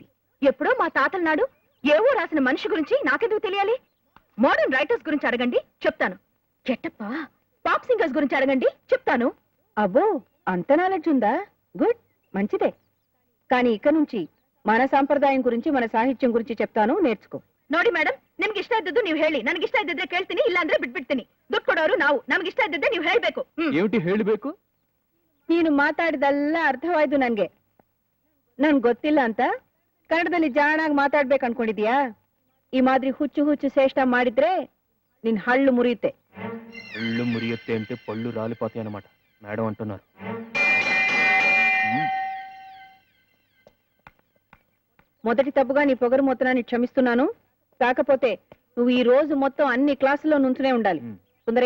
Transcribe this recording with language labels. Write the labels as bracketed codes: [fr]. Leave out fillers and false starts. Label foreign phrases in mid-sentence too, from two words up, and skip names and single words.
[te] ఎప్పుడో మా తాతల నాడు ఏవో రాసిన మనిషి గురించి నాకెందుకు తెలియాలి? [en] modern writers [te] గురించి అడగండి, చెప్తాను. గెటప్ప [en] pop singers [te] గురించి అడగండి, చెప్తాను. అబ్బో, అంత నాలెడ్జ్ ఉందా? గుడ్, మంచిదే. కానీ ఇక నుంచి మన సాంప్రదాయం గురించి, మన సాహిత్యం గురించి చెప్తాను, నేర్చుకో. [kn] ನೋಡಿ ಮೇಡಮ್, ನಿಮ್ಗೆ ಇಷ್ಟ ಇದ್ದದ್ದು ನೀವು ಹೇಳಿ, ನನಗೆ ಇಷ್ಟ ಇದ್ದಿದ್ರೆ ಕೇಳ್ತೀನಿ, ಇಲ್ಲ ಅಂದ್ರೆ ಬಿಟ್ಬಿಡ್ತೀನಿ. ದುಡ್ಡು ಕೊಡೋರು ನಾವು, ನಮ್ಗೆ ಇಷ್ಟ ಇದ್ದಿದ್ರೆ ನೀವು ಹೇಳ್ಬೇಕು. ఏమిటి ಹೇಳಬೇಕು? ನೀನು ಮಾತಾಡಿದೆಲ್ಲ ಅರ್ಥವಾಯ್ತು ನನ್ಗೆ. ನನ್ ಗೊತ್ತಿಲ್ಲ ಅಂತ ಕನ್ನಡದಲ್ಲಿ ಜಾಣಾಗಿ ಮಾತಾಡ್ಬೇಕು ಅನ್ಕೊಂಡಿದ್ಯಾ? ಈ ಮಾದ್ರಿ ಹುಚ್ಚು ಹುಚ್ಚು ಶ್ರೇಷ್ಠ ಮಾಡಿದ್ರೆ ನಿನ್ ಹಳ್ಳು ಮುರಿಯುತ್ತೆ. [te] ఒళ్ళు మురియుತ್ತೆ అంటే పళ్ళు రాలిపోతాయి అన్నమాట మేడం అంటున్నారు. మొదటి తప్పుగా నీ పొగరు మొత్తాన్ని క్షమిస్తున్నాను. కాకపోతే నువ్వు ఈ రోజు మొత్తం అన్ని క్లాసుల్లో నుంచునే ఉండాలి. సుందరయ్య,